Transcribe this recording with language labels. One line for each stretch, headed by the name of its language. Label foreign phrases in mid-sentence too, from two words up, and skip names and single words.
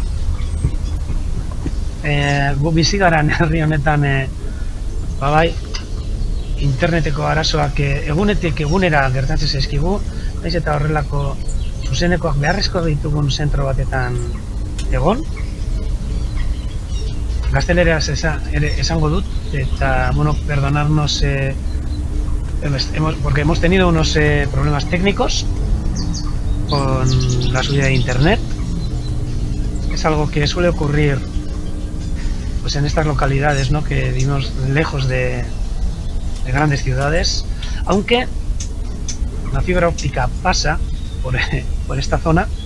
Basque: Gu bizi garan herri honetan, bai, interneteko arazoak egunetik egunera gertatzen zaizkigu, naiz eta horrelako zuzenekoak beharrezko ditugun zentro batetan egon. Gazteleraz esango dut, eta, bueno,
Spanish: perdonarnos, porque hemos tenido unos problemas técnicos con la subida de internet. Es algo que suele ocurrir pues en estas localidades, ¿no?, que vivimos lejos de grandes ciudades, aunque la fibra óptica pasa por esta zona,